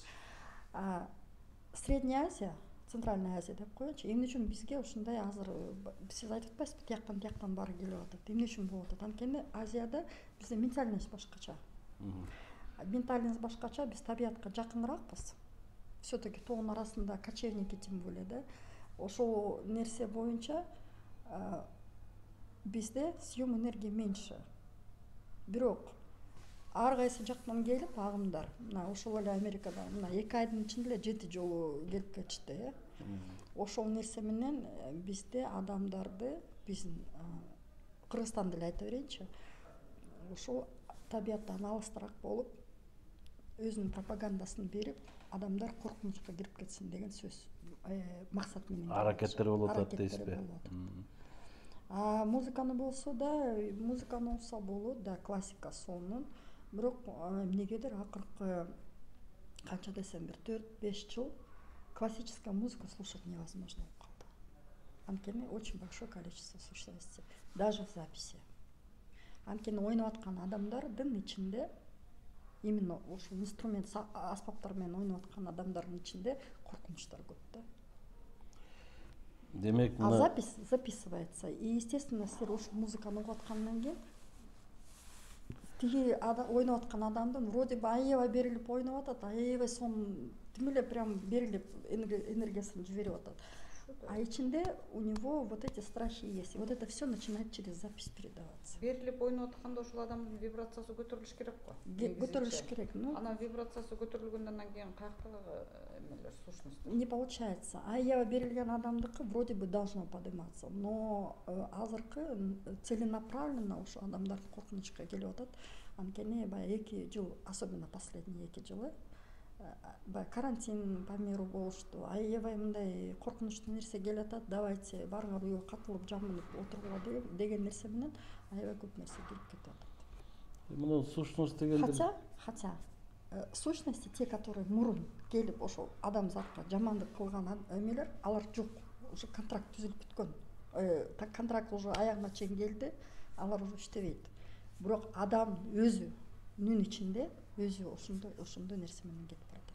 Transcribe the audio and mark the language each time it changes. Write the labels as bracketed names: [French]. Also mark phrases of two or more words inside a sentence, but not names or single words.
[Russian] Средняя Азия, Центральная Азия [Kyrgyz] деп коелучу, эмне үчүн бизге ушундай азыр сиз айтып атпайсызбы, тияктан баары келип атат, эмне үчүн болуп атат? Анткени Азияда бизде ментальность башкача. Ментальность башкача, биз табиятка жакыныраакпыз. [Russian] Все-таки [Kyrgyz] тоонун арасында [Russian] кочевники тем более да. [Kyrgyz] Ошол нерсе боюнча бизде [Russian] съем энергии меньше. [Kyrgyz] Бирок ар кайсы жактан келип агымдар, мына ошол эле Америкада мына 2 айдын ичинде эле 7 жолу келип кетишти. Ошол нерсе менен бизде адамдарды, биздин Кыргызстанды эле айта берейинчи, ошол табияттан алыстыраак болуп, өзүнүн пропагандасын берип, адамдар коркунучка кирип кетсин деген сөз максат менен аракеттер болуп атат дейсизби? Музыканы болсо да, музыканы болсо болот да, классика сонун. Бирок эмнегедир акыркы канча десем бир 4-5 жыл [Russian] классическая музыка слушать невозможно [Kyrgyz] болуп калды. [Russian] Анткени очень большое количество сущностей, даже в записи. [Kyrgyz] Анткени ойноп аткан адамдардын ичинде, именно ушул инструмент аспаптар менен ойноп аткан адамдардын ичинде коркунучтар көп да. Демек, [Russian] а запись записывается. И естественно, [Kyrgyz] силер ушул музыканы угуп аткандан кийин тиги ойноп аткан адамдын [Russian] вроде бы [Kyrgyz] аябай берилип ойноп атат, аябай сонун тим эле прям берилип энергиясын жиберип атат. [Russian] А ичинде у него вот эти страхи есть. И вот это все начинает через запись передаваться. [Kyrgyz] Берилип ойноп атканда ошол адамдын вибрациясы көтөрүлүш керек го. Көтөрүлүш керек. Ну, анан вибрациясы көтөрүлгөндөн кийин каяктагы эмелер сущность [Russian] не получается. [Kyrgyz] Аябай берилген адамдыкы [Russian] вроде бы должно подниматься, но [Kyrgyz] азыркы целенаправленно ошо адамдардын коркунучка келип атат. Анткени баягы 2 жыл, [Russian] особенно последние [Kyrgyz] 2 жылы [Russian] карантин по миру [Kyrgyz] болушту, аябай мындай коркунучтуу нерсе келип атат, давайте баарыңар үйгө катылып жамылып отургула деген нерсе менен аябай көп нерсе келип кетип атат. Мына сущность дегендер, [Russian] хотя сущности, те, которые [Kyrgyz] мурун келип ошол адамзатка жамандык кылган эмелер, алар жок, уже контракт түзүлүп бүткөн. Контракт уже аягына чейин келди, алар уже иштебейт. Бирок адам өзүнүн ичинде өзү ошондой нерсе менен кетип баратат.